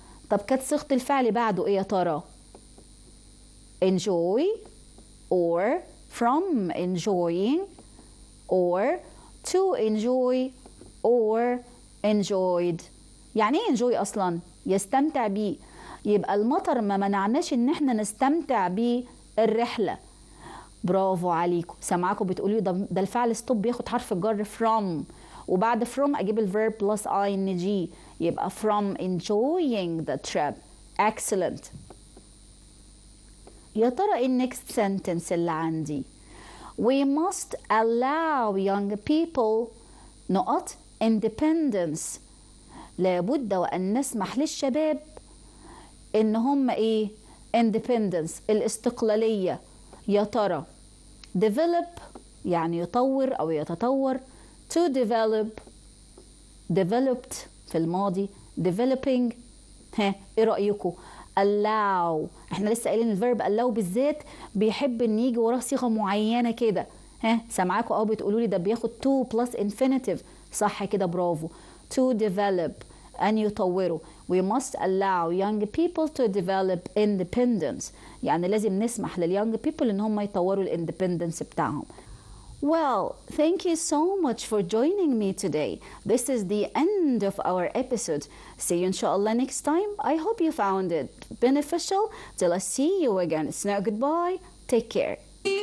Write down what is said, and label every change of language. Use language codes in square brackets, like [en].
[ar] طب كانت صيغة الفعل بعده ايه يا ترى؟ [en] enjoy or from enjoying or to enjoy or enjoyed. [ar] يعني ايه enjoy اصلا؟ يستمتع بيه. يبقى المطر ما منعناش ان احنا نستمتع بالرحلة. برافو عليكم. سامعاكم بتقولوا ده الفعل stop بياخد حرف الجر from، وبعد from اجيب الverb plus ing، يبقى [en] from enjoying the trip. excellent. [ar] يا ترى ايه [en] next sentence [ar] اللي عندي؟ [en] we must allow young people نقط independence. [ar] لابد وأن نسمح للشباب إن هم إيه؟ independence الاستقلالية. يا ترى develop يعني يطور أو يتطور، [en] to develop developed [ar] في الماضي، developing. ها إيه رأيكم؟ allow احنا لسه قايلين الفيرب allow بالذات بيحب ان يجي وراه صيغه معينه كده. ها سامعاكم اهو بتقولوا لي ده بياخد to plus infinitive. صح كده برافو. [en] to develop [ar] ان يطوروا. [en] we must allow young people to develop independence. [ar] يعني لازم نسمح لليونج people ان هم يطوروا الاندبندنس بتاعهم. [en] Well, thank you so much for joining me today. This is the end of our episode. See you inshallah next time. I hope you found it beneficial. Till I see you again. It's now goodbye. Take care.